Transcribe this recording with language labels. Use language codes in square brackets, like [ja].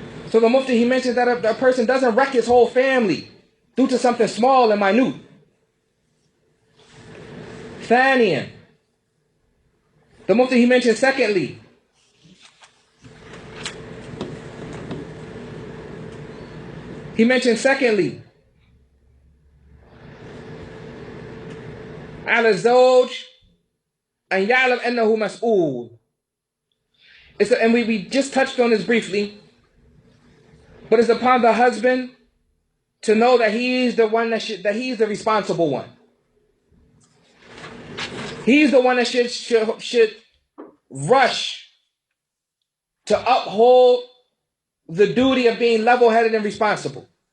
[en] So the Mufti, he mentions that a person doesn't wreck his whole family due to something small and minute. Thaniyan. The Mufti, he mentions secondly. He mentioned secondly, [ar] على الزوج أن يعلم أنه مسؤول. [en] And we just touched on this briefly, but it's upon the husband to know that he's the one that he's the responsible one. He's the one that should rush to uphold the duty of being level-headed and responsible.